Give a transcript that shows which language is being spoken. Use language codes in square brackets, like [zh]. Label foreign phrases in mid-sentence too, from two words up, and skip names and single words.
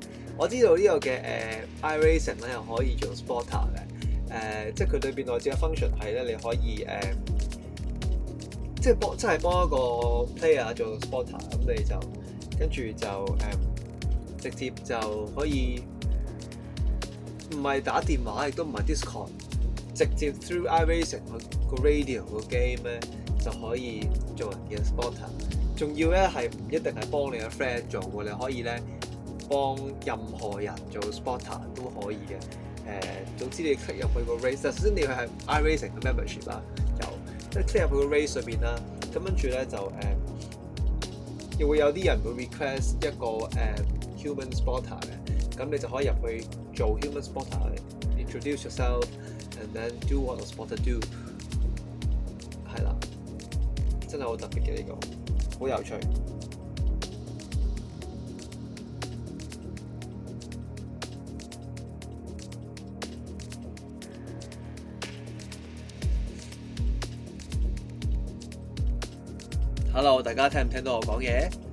[yue] 我知道呢個嘅iRacing 咧又可以做 Spotter 嘅，即係佢裏邊內置嘅 function 係咧，你可以即係幫一個 player 做 Spotter，咁你就跟住就直接就可以唔係打電話，亦都唔係 Discord， 直接 through iRacing 個 radio 個 game 咧就可以做人嘅 Spotter。仲要咧係唔一定係幫你嘅 friend 做喎，你可以咧幫任何人做 Spotter 都可以嘅。總之你 click 入去個 race， 首先你要係 iRacing 嘅 membership 啦，即係 click 入去個 race 裏邊啦，咁跟住咧就又會有啲人會 request 一個 [en] human spotter [yue] 嘅，咁你就可以入去做 [en] human spotter，introduce yourself，and then do what a spotter do， [yue] 係啦，真係好特別嘅呢個，好有趣。Hello， 大家聽唔聽到我講嘢？